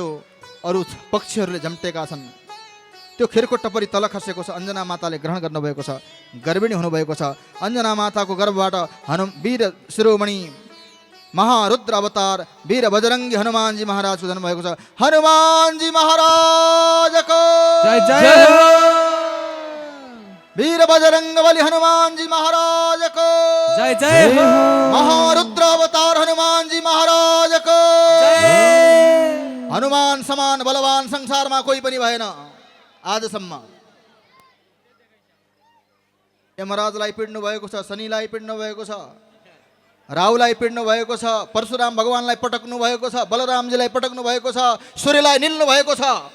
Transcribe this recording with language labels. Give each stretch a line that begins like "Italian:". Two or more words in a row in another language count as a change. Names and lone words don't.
Nepali: अरू पक्षीहरूले झम्टेका छन्। त्यो खिरको टप्परी तल खसेको छ। अञ्जना माताले ग्रहण गर्नुभएको छ। गर्भिणी हुनुभएको छ। अञ्जना माताको गर्भबाट वीर शिरोमणि महारुद्र अवतार वीर बजरङ्गी हनुमानजी महाराजको जन्म भएको छ। हनुमानजी महाराजको जय जय हो। वीर बजरंग बली हनुमानजी महाराजको जय जय हो। महारुद्र अवतार हनुमानजी महाराजको जय। हनुमान समान बलवान संसारमा कोही पनि भएन आजसम्म। यमराजलाई पिड्नु भएको छ, शनिलाई पिड्नु भएको छ, राहुलाई पिड्नु भएको छ, परशुराम भगवानलाई पटक्नु भएको छ, बलरामजीलाई पटक्नु भएको छ, सूर्यलाई निल्नु भएको छ।